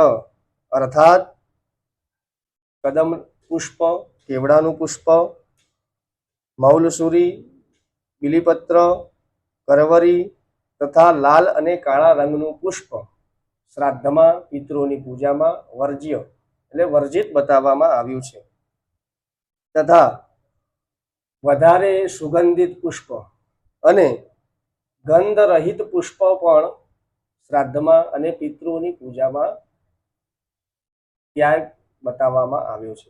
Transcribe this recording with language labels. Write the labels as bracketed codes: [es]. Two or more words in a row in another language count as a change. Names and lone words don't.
[gu] અર્થાત કદમ પુષ્પ, કેવડાનું પુષ્પ, મૌલસૂરી, બીલીપત્ર, કરવરી તથા લાલ અને કાળા રંગનું પુષ્પ શ્રાદ્ધમાં પિતૃઓની પૂજામાં વર્જ્ય એટલે વર્જિત બતાવવામાં આવ્યું છે। તથા વધારે સુગંધિત પુષ્પ અને ગંધરહિત પુષ્પ પણ શ્રાદ્ધમાં અને પિતૃઓની પૂજામાં ત્યાગ બતાવવામાં આવ્યો છે।